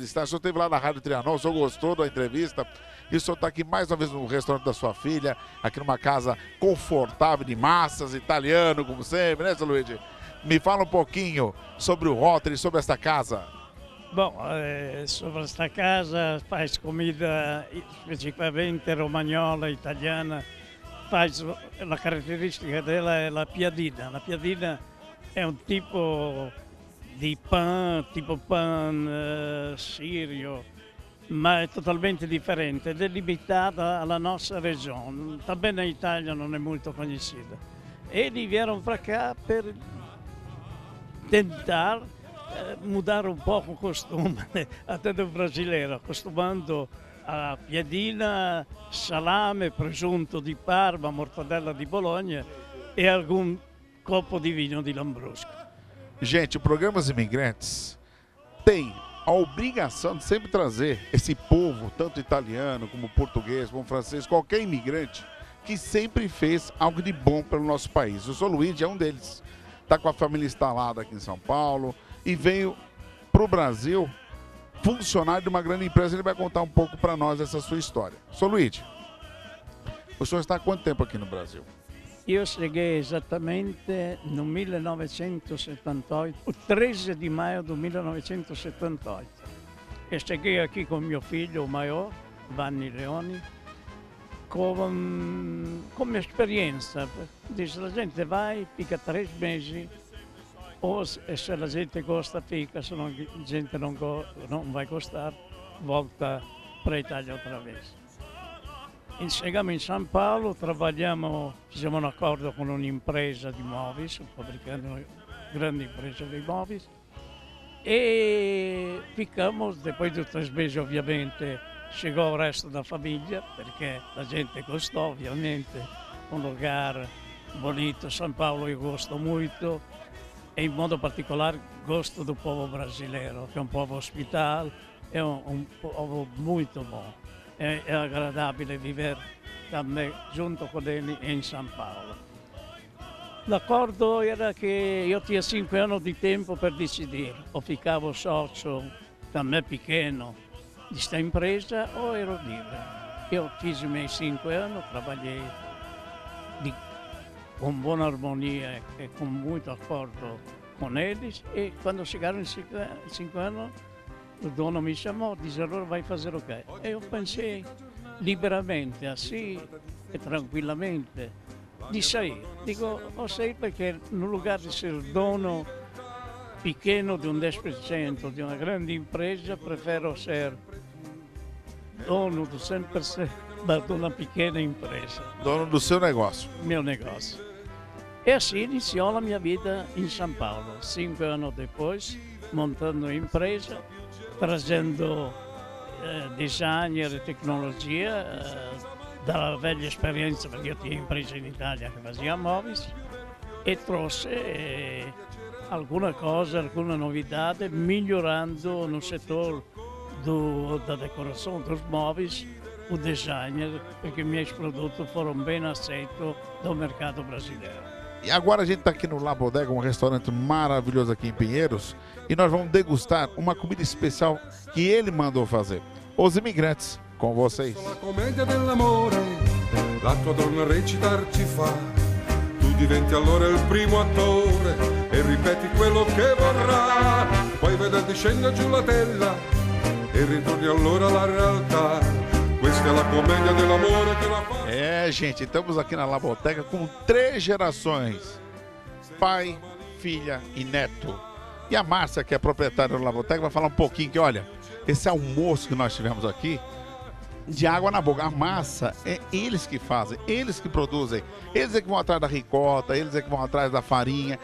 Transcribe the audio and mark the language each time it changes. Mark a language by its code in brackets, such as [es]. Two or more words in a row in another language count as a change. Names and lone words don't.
[pt] O senhor esteve lá na Rádio Trianon, o senhor gostou da entrevista? E o senhor está aqui mais uma vez no restaurante da sua filha, aqui numa casa confortável de massas, italiano, como sempre, né, seu Luigi? Me fala um pouquinho sobre o Rotary, sobre esta casa. Bom, sobre esta casa faz comida [it] specificamente romagnola, [pt] italiana. [it] La caratteristica della è la piadina. La piadina è un tipo di pan sirio, ma è totalmente differente ed è limitata alla nostra regione. Também in Italia non è molto conosciuta. [pt] Eles vieram para cá per tentar mudar um pouco o costume até do brasileiro, acostumando a piadina, salame, presunto di Parma, mortadella di Bologna e algum copo de vinho de Lambrusco. Gente, o programa Os Imigrantes tem a obrigação de sempre trazer esse povo, tanto italiano como português, como francês, qualquer imigrante que sempre fez algo de bom pelo nosso país. O Sou Luigi é um deles. Está com a família instalada aqui em São Paulo e veio para o Brasil funcionário de uma grande empresa. Ele vai contar um pouco para nós essa sua história. Sou Luigi, o senhor está há quanto tempo aqui no Brasil? Io cheguei esattamente no 1978, o 13 di maio del 1978. E cheguei aqui com meu filho, o maior, [it] Vanni Leoni, come esperienza. [pt] Dice, la gente vai, fica 3 mesi, o se la gente gosta fica, se la gente non vai gostar, volta para a Itália outra vez. E chegamos [it] in São Paulo, fizemos un accordo con un'impresa di móveis, un fabricante, una grande impresa di móveis, [pt] e ficamos, depois de [it] 3 mesi ovviamente, [pt] chegou o resto da [it] famiglia, perché la [pt] gente gostou, [it] ovviamente, un lugar bonito, São Paulo io gosto molto, e in modo particolare [pt] gosto do povo brasileiro, [it] che è un povo ospitale, è un povo molto buono. È agradabile vivere também junto con loro in São Paulo. L'accordo era che io tinha 5 anni di tempo per decidere, o ficavo socio, [pt] também pequeno, [it] di questa impresa, o ero libero. Io fiz i miei 5 anni, trabalhei con buona armonia e con molto accordo con eles, e [pt] quando chegaram [it] in 5 anni, o dono mi chamou, disse, allora [pt] vai fazer o quê? E eu pensei liberamente, assim e [it] tranquillamente, di [pt] sair. [it] Dico, ho sair perché no lugar di [pt] ser dono pequeno [it] di un 10% di una grande impresa, [pt] prefero ser dono do [it] 100% di una pequena impresa. [pt] Dono do seu negócio. Meu negócio. E assim [it] iniziò la mia vita [pt] in São Paulo. 5 anni depois, montando impresa, trazendo designer e tecnologia [it] dalla vecchia esperienza, [pt] perché io tinha impresa in Italia [it] che faceva [pt] móveis, e trouxe alguma coisa, alguma novidade, migliorando no setor da decoração dos móveis, o designer, perché i miei prodotti foram bem aceitos do mercado brasileiro. E agora a gente está aqui no La Bodega, um restaurante maravilhoso aqui em Pinheiros, e nós vamos degustar uma comida especial que ele mandou fazer. Os Imigrantes, com vocês. [it] La commedia dell'amore, la tua donna recitar ci fa, tu diventi allora il primo attore e ripeti quello che vorrà, poi vederti scende giù la tela e ritorni allora alla realtà. Questa è la commedia dell'amore che la fa. [pt] É, gente, estamos aqui na La Bodega com 3 gerações: pai, filha e neto. E a Márcia, que é proprietária da La Bodega, vai falar um pouquinho que, olha, esse almoço que nós tivemos aqui, de água na boca. A massa é eles que fazem, eles que produzem, eles é que vão atrás da ricota, eles é que vão atrás da farinha.